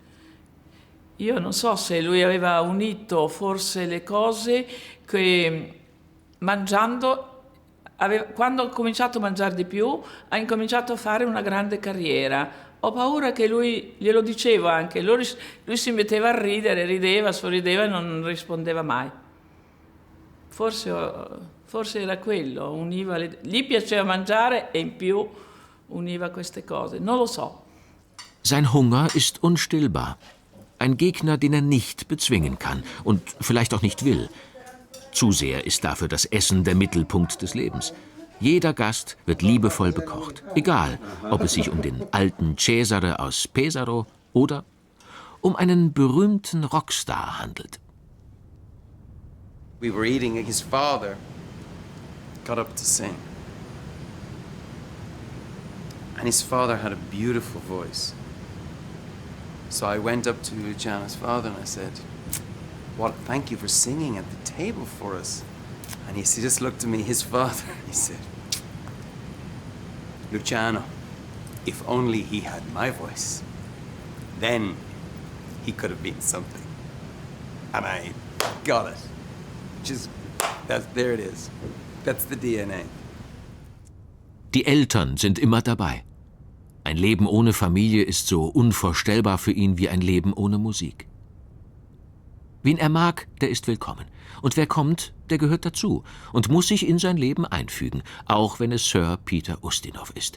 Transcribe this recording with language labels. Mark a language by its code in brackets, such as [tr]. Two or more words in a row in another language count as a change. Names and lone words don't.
[it] Io non so se lui aveva unito forse le cose che mangiando, quando ha cominciato a mangiare di più, ha incominciato a fare una grande carriera. Ho paura che lui, glielo dicevo anche, lui si metteva a ridere, rideva, sorrideva e non rispondeva mai. Forse era quello, gli piaceva mangiare e in più univa queste cose, non lo so. [de] Sein Hunger ist unstillbar. Ein Gegner, den er nicht bezwingen kann und vielleicht auch nicht will. Zu sehr ist dafür das Essen der Mittelpunkt des Lebens. Jeder Gast wird liebevoll bekocht, egal, ob es sich um den alten Cesare aus Pesaro oder um einen berühmten Rockstar handelt. [en] We were eating, his father got up to sing. And his father had a beautiful voice. So I went up to Luciano's father and I said, thank you for singing at the table for us. And he just looked at me, his father, and he said, Luciano, if only he had my voice, then he could have been something. And I got it. There it is. That's the DNA. [de] Die Eltern sind immer dabei. Ein Leben ohne Familie ist so unvorstellbar für ihn wie ein Leben ohne Musik. Wen er mag, der ist willkommen. Und wer kommt, der gehört dazu und muss sich in sein Leben einfügen, auch wenn es Sir Peter Ustinov ist.